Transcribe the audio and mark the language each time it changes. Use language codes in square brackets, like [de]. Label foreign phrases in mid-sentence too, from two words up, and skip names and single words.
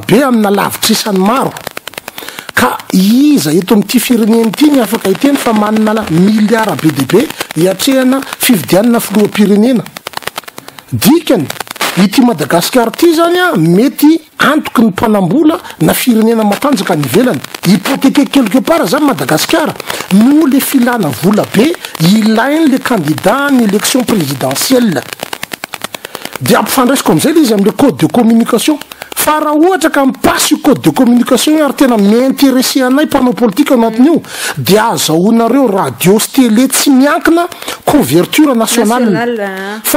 [mg] be amina lavitrisany maro ka iza eto amin'ity firenena ity ny afaka hiteny fa manana miliara be deabe hiatrehana fifidianana filoham-pirenena dikany ity Madagasikara ty zany mety antoky ny mpanambola na firenena matanjaka ny velany [fr] hypothèque quelque part [mg] zany Madagasikara no le filana vola be ilainy le candidat ny [fr] élection présidentielle [mg] de ampifandraisiko am'izay le izy am'le [fr] code de communication [mg] fa raha ohatra ka mipasy io [fr] code de communication [mg] ary tena miintéressé anay mpanao politika anatin'io de azahoanareo radio sy télé tsy miankina [fr] couverture nationale [mg] fa